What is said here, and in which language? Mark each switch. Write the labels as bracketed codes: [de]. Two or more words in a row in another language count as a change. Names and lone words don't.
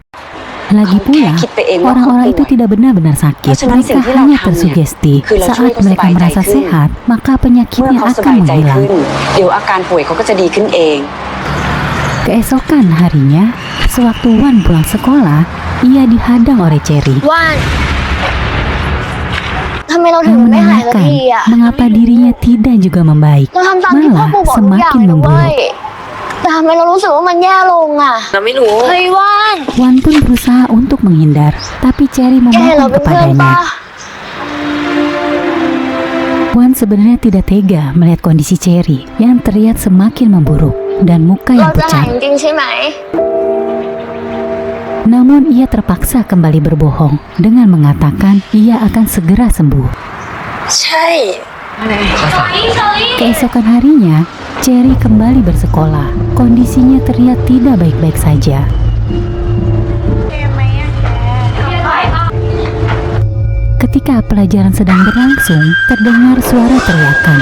[id] Lagi pula, orang-orang itu tidak benar-benar sakit. Mereka hanya tersugesti. Saat mereka merasa sehat, maka penyakitnya akan menghilang. Keesokan harinya, sewaktu Wan pulang sekolah, ia dihadang oleh Cherry. [th] Wan, ทำไมเราถึ [id] Yang [th] งไม่หายสัก [id] menanyakan [th] ทีอ่ะ [id] mengapa dirinya tidak juga membaik, [th] เราทำตามที่พ่อ [id] malah [th] ปู่บอกทุกอย่าง [id] semakin [th] เลยนะเว้ย [id] memburuk. [th] แต่ทำไมเรารู้สึกว่ามันแย่ลงอ่ะ เราไม่รู้ เฮ้ยว่าน [id] Wan pun berusaha untuk menghindar, tapi Cherry [th] แกเห็นเรา [id] memohon [th] เป็นเพื่อนปะ [id] kepadanya. Wan sebenarnya tidak tega melihat kondisi Cherry yang terlihat semakin memburuk dan muka [th] เรา [id] yang [th] จะหาย [id] pucat. [th] จริงๆใช่ไหม [id] Namun ia terpaksa kembali berbohong dengan mengatakan ia akan segera sembuh. [th] ใช่ [id] Keesokan harinya, Cherry kembali bersekolah. Kondisinya terlihat tidak baik-baik saja. Ketika pelajaran sedang berlangsung, terdengar suara teriakan.